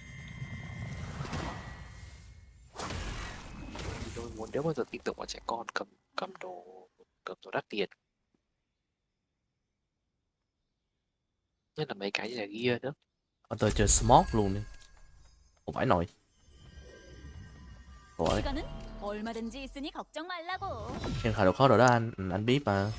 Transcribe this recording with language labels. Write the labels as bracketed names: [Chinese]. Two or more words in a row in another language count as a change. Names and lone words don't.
[Vietnamese] Tôi muốn đéo bao giờ tin tưởng vào trẻ con cầm đồ đắt tiền. Nhất là mấy cái như là gear nữa. Tôi chơi smoke luôn đi. Không phải nổi. Rồi. [Korean] 얼마든지 있으니 걱정 말라고. [Vietnamese] Em khởi độ khó rồi đó anh biết mà.